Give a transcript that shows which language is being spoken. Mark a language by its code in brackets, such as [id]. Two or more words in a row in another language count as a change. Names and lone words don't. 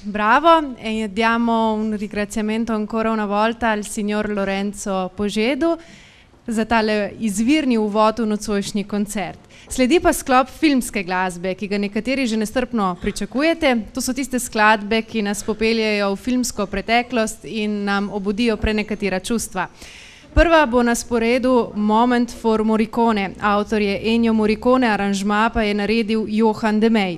[it] Bravo, e diamo un ringraziamento ancora una volta al signor Lorenzo Požedu [sl] za tale izvirni uvod v nocojšnji koncert. Sledi pa sklop filmske glasbe, ki ga nekateri že nestrpno pričakujete. To so tiste skladbe, ki nas popeljejo v filmsko preteklost in nam obudijo prenekatera čustva. Prva bo na sporedu Moment for Morricone, avtor je Ennio Morricone, aranžma pa je naredil Johann de Meij.